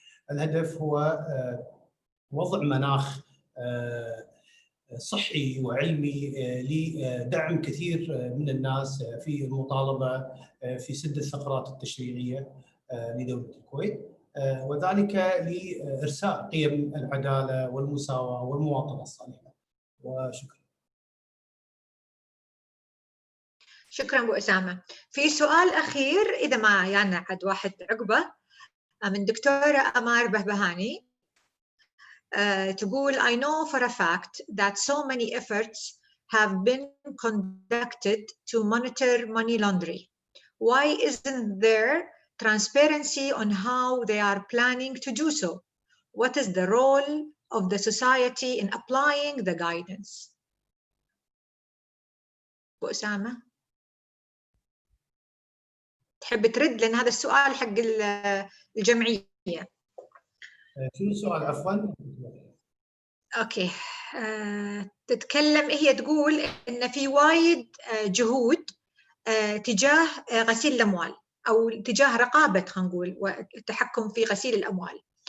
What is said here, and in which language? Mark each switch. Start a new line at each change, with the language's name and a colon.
Arabic: الهدف هو وضع مناخ صحي وعلمي لدعم كثير من الناس في المطالبة في سد الثغرات التشريعية لدولة الكويت، وذلك لإرساء قيم العدالة والمساواة والمواطنة الصالحة. وشكرا. شكرا أبو أسامة. في سؤال أخير إذا ما يعني عاد واحد عقبة من دكتورة أمار بهبهاني. تقول:
English: I know for a fact that so many efforts have been conducted to monitor money laundering. Why isn't there transparency on how they are planning to do so? What is the role of the society in applying the guidance?
Arabic: أبو أسامة تحب ترد، لأن هذا السؤال حق الجمعية. شنو السؤال عفوا؟ اوكي. تتكلم، هي تقول ان في وايد جهود تجاه غسيل الاموال او تجاه رقابه، خلينا نقول، والتحكم في غسيل الاموال.